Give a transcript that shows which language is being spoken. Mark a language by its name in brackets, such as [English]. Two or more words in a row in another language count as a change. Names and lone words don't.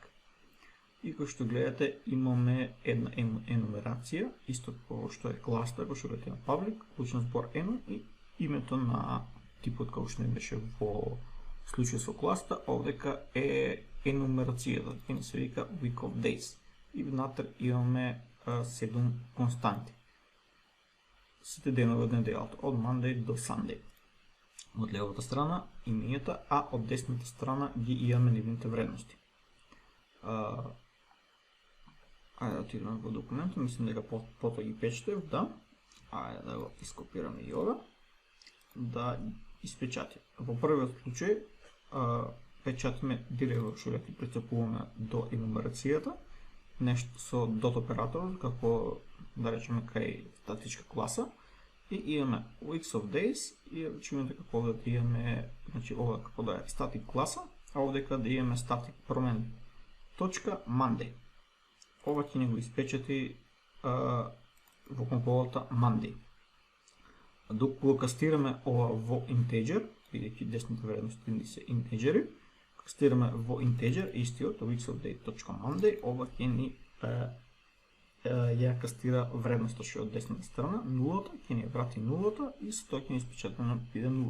[Macedonian] И кој што гледате, имаме една енумерација, исто како што е класта, кој што гледате на public, клучен збор enum и името на типот како што не беше во случај со класта, овдека е енумерацијата, ќе ни се вика [English] week of days. [Macedonian] И внатре имаме 7 константи. Сите денови од неделата, од Monday до Sunday. Од левата страна имењата, а од десната страна ги имаме нивните вредности. Ајде да отидеме во документот, мислам дека потоа ги печатев, да. Ајде да го ископираме и ова. Да испечати. Во првиот случај печатиме директно што ќе пристапуваме до енумерацијата, нешто со dot операторот, како да речеме кај статичка класа, и имаме [English] weeks of days [Macedonian] и речеме дека овде да имаме, значи ова како да е static класа, а овдека да имаме static промен точка Monday. Ова ќе ни го испечати во консолата Monday. Докато го кастираме ова во integer, бидејќи десните вредности ни се интеджери, кастираме во integer истиот weeksofday.monday, ова ќе ни ја кастира вредноста што од десната страна, нулата, ќе ни ја врати нулата и со тоа ќе ни испечати на биде нула.